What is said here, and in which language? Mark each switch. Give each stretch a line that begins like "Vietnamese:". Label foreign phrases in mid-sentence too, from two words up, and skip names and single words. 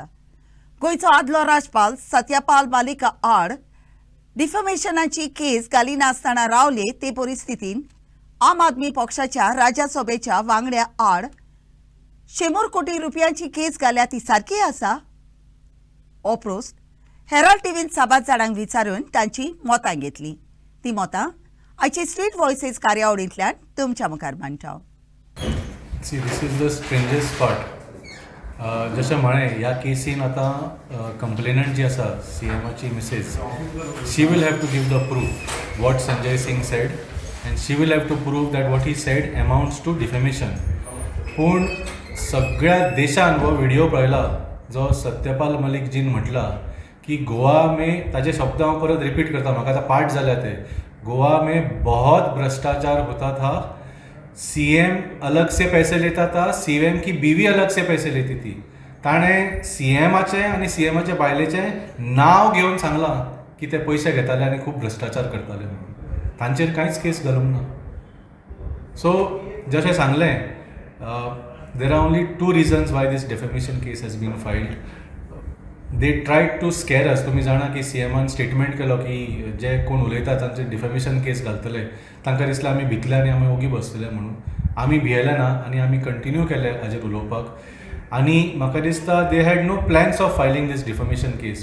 Konkani: गोंयचो आदलो राज्यपाल सत्यपाल मलिका आड डिफमेशनाची केस घाली नासतना रावले ते परिस्थितीन आम आदमी पक्षाच्या राज्यसभेच्या वांगड्या आड 100 कोटी रुपयांची केस घाल्या ती सारकी आसा? ओप्रोस्ट हेराल्ड टीव्हीन 7 जाणांक विचारून तांची मतां घेतली. ती मतां आयची स्ट्रीट व्हॉयसीस कार्यावळींतल्यान तुमच्या मुखार मांडटा.
English: see this is the strangest part.
Konkani: जशें म्हळें, ह्या केसीन आतां कंप्लेनंट जी आसा CMची मिसेस,
English: she will have to give the proof what Sanjay Singh said and she will have to prove that what he said amounts to defamation.
Konkani: पूण सगळ्या देशान हो व्हिडिओ पळयला जो सत्यपाल मलिक जीन म्हटला की
Hindi: गोवा में,
Konkani: ताजे शब्द हांव परत रिपीट करता, म्हाका आतां पाठ जाल्या ते,
Hindi: गोवा में बहुत भ्रष्टाचार होता था, CM अलग से पैसे लेता था, CM की बीवी अलग से पैसे लेती थी.
Konkani: ताणें CMचे आनी CMचे बायलेचें नांव घेवन सांगलां की ते पयशे घेताले आनी खूब भ्रष्टाचार करताले म्हणून. तांचेर कांयच केस घालूंक ना. सो जशें सांगलें,
English: there are only 2 reasons why this defamation case has been filed. they tried to scare us.
Konkani: तुम्ही जाणा की CMन स्टेटमेंट केलो की जे कोण उलयता तांचे
English: defamation case
Konkani: घालतले, तांकां दिसलें आमी भितले आनी आमी ओगी बसतले म्हणून. आमी भियेले ना आनी आमी कंटिन्यू केले हाजेर उलोवपाक. आनी म्हाका दिसता
English: they had no plans of filing this defamation case.